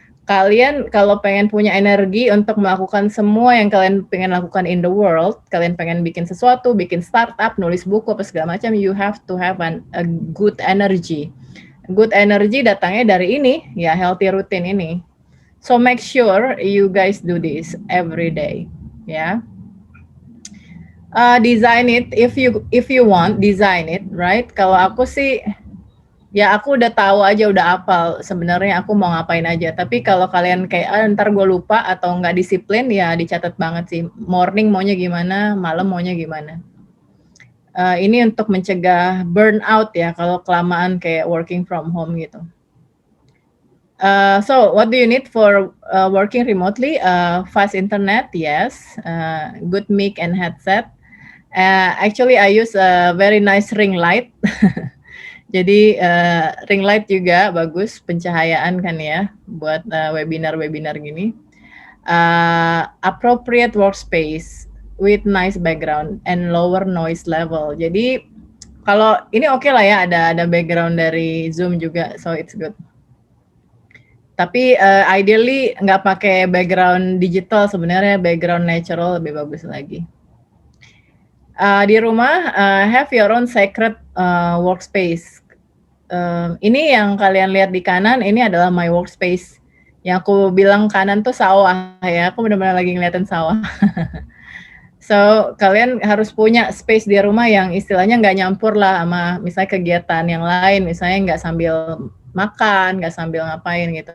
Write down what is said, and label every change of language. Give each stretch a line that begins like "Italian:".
Indonesian: Kalian kalau pengen punya energi untuk melakukan semua yang kalian pengen lakukan
English: in the world,
Indonesian: kalian pengen bikin sesuatu, bikin startup, nulis buku, apa segala macam,
English: you have to have a good energy. Good energy
Indonesian: datangnya dari ini, ya
English: healthy routine
Indonesian: ini.
English: So make sure you guys do this every day, ya. Design it if you want, design it, right?
Indonesian: Kalau aku sih, ya aku udah tahu aja, udah hafal sebenarnya aku mau ngapain aja. Tapi kalau kalian kayak ntar gue lupa atau nggak disiplin, ya dicatat banget sih. Morning maunya gimana, malam maunya gimana. Ini untuk mencegah burnout ya kalau kelamaan kayak
English: working from home
Indonesian: gitu.
English: So what do you need for working remotely? Fast internet, yes. Good mic and headset. Actually I use a very nice ring light.
Indonesian: Jadi ring light juga bagus, pencahayaan kan ya buat webinar-webinar gini.
English: Appropriate workspace with nice background and lower noise level.
Indonesian: Jadi kalau ini oke lah ya, ada background dari Zoom juga,
English: so it's good.
Indonesian: Tapi ideally nggak pakai background digital, sebenarnya background natural lebih bagus lagi. Di rumah
English: have your own sacred workspace.
Indonesian: Ini yang kalian lihat di kanan, ini adalah
English: my workspace.
Indonesian: Yang aku bilang kanan tuh sawah ya, aku benar-benar lagi ngeliatin sawah. So kalian harus punya space di rumah yang istilahnya nggak nyampur lah sama misalnya kegiatan yang lain, misalnya nggak sambil makan, nggak sambil ngapain gitu.